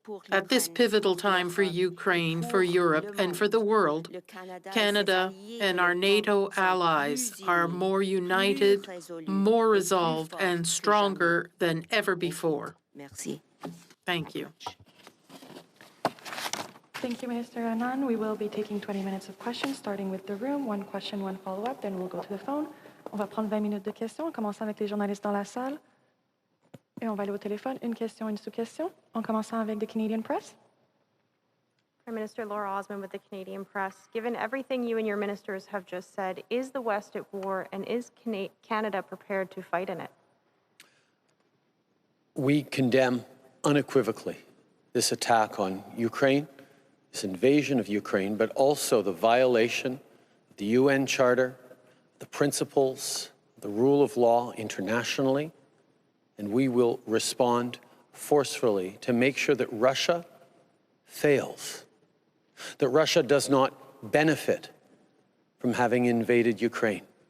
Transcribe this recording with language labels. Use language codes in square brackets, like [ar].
[en] At this pivotal time for Ukraine, for Europe, and for the world, Canada and our NATO allies are more united, more resolved, and stronger than ever before. Thank you. Thank you, Minister Anand. We will be taking 20 minutes of questions, starting with the room. One question, one follow-up, then we'll go to the phone. [fr] On va prendre 20 minutes de questions, en commençant avec les journalistes dans la salle. Et on va aller au téléphone. Une question, une sous-question. En commençant avec the Canadian Press. [en] Prime Minister Laura Osman with the Canadian Press. Given everything you and your ministers have just said, is the West at war and is Canada prepared to fight in it? We condemn unequivocally this attack on Ukraine, this invasion of Ukraine, but also the violation of the UN Charter, the principles, the rule of law internationally, and we will respond forcefully to make sure that Russia fails, that Russia does not benefit from having invaded Ukraine.